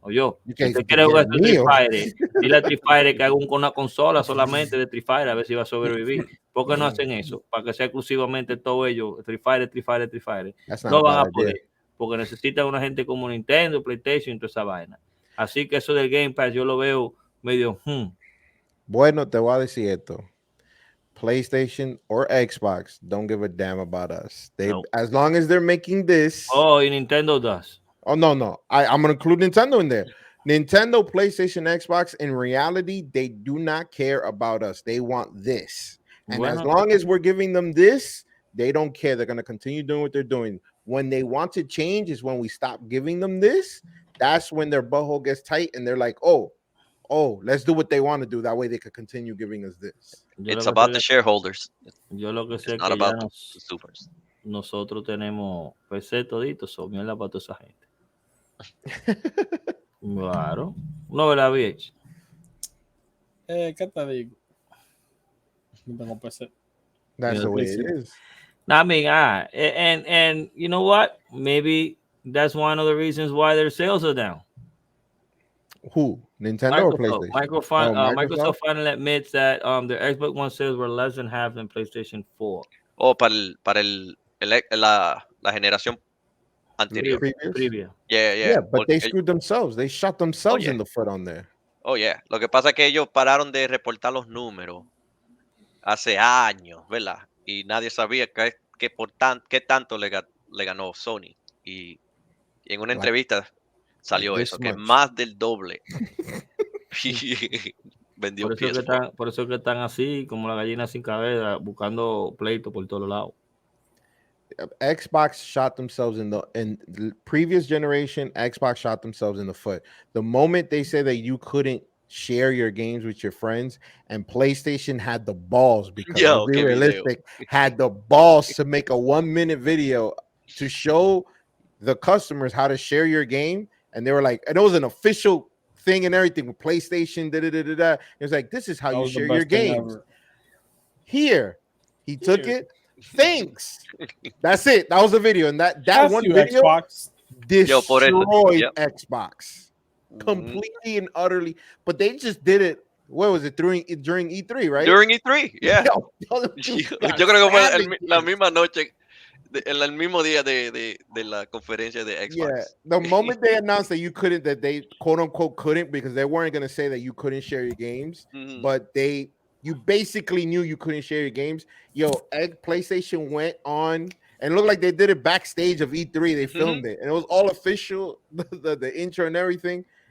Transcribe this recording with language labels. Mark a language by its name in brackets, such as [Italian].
[Spanish] O yo, si usted quiere jugar Street Fighter, dile a Street Fighter que haga una consola solamente de Street Fighter a ver si va a sobrevivir. ¿Por qué no hacen eso? Para que sea exclusivamente todo ello, Street Fighter. No van a poder, porque necesitan una gente como Nintendo, PlayStation y toda esa vaina. Así que eso del Game Pass yo lo veo medio. Bueno, te voy a decir esto. [English] PlayStation or Xbox don't give a damn about us. As long as they're making this. Oh, y Nintendo does. Oh, no. I'm going to include Nintendo in there. Nintendo, PlayStation, Xbox, in reality, they do not care about us. They want this. And as long as we're giving them this, they don't care. They're going to continue doing what they're doing. When they want to change is when we stop giving them this. That's when their butthole gets tight and they're like, oh, let's do what they want to do. That way they could continue giving us this. It's about the shareholders. [Spanish] Yo lo que sé [English] it's not about the supers. [Spanish] Nosotros tenemos PC toditos, son mierda para toda esa gente. Claro. No, ¿verdad, VH? ¿Qué te digo? No tengo PC. [English] That's the way it is. I mean, and you know what? Maybe that's one of the reasons why their sales are down. Who? Nintendo or PlayStation? Microsoft finally admits that their Xbox One sales were less than half than PlayStation 4. [Spanish] Para la generación anterior. Previa. [English] Yeah, but they screwed themselves. They shot themselves in the foot on there. Oh, yeah. [Spanish] Lo que pasa es que ellos pararon de reportar los números hace años, ¿verdad? Y nadie sabía qué tanto le ganó Sony. Y en una entrevista salió eso, que más del doble vendió PS4. Por eso que están así, como la gallina sin cabeza, buscando pleito por todos lados. [English] Xbox shot themselves in the previous generation. Xbox shot themselves in the foot. The moment they said that you couldn't share your games with your friends, and PlayStation had the balls, because be realistic, had the balls to make a 1-minute video to show the customers how to share your game, and they were like, and it was an official thing and everything with PlayStation. It was like, this is how you share your games. Here, he took it, Thanks. That's it. That was the video, and that That's one you, video Xbox. destroyed Yep. Xbox Mhm. completely and utterly. But they just did it. What was it during E3, right? During E3, yeah. Yo, [Spanish] Yo creo que fue la misma noche, el mismo día de la conferencia de Xbox. [English] Yeah, the moment they announced that you couldn't, that they quote unquote couldn't, because they weren't gonna say that you couldn't share your games, Mhm. but you basically knew you couldn't share your games. Yo, PlayStation went on and it looked like they did it backstage of E3. They filmed it, and it was all official, the intro and everything.